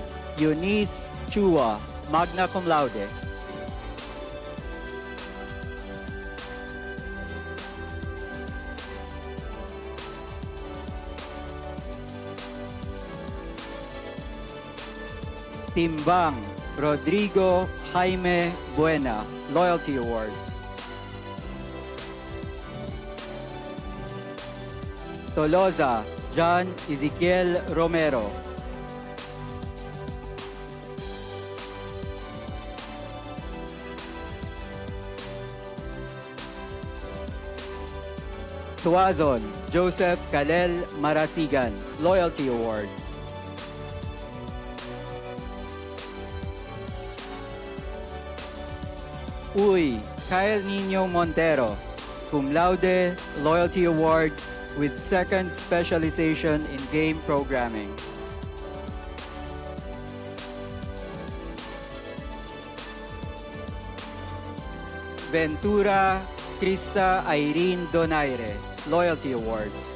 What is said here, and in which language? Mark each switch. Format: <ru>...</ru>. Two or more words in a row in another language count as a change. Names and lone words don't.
<en>Eunice Chua,</en> <la>magna cum laude.</la> <en>Timbang, Rodrigo Jaime Buena, Loyalty Award. Tolosa, John Ezequiel Romero. Tuazon, Joseph Kalel Marasigan, Loyalty Award. Uy, Kyle Nino Montero,</en> <la>Cum Laude,</la> <en>Loyalty Award with second specialization in game programming. Ventura Krista Irene Donaire, Loyalty Award.</en>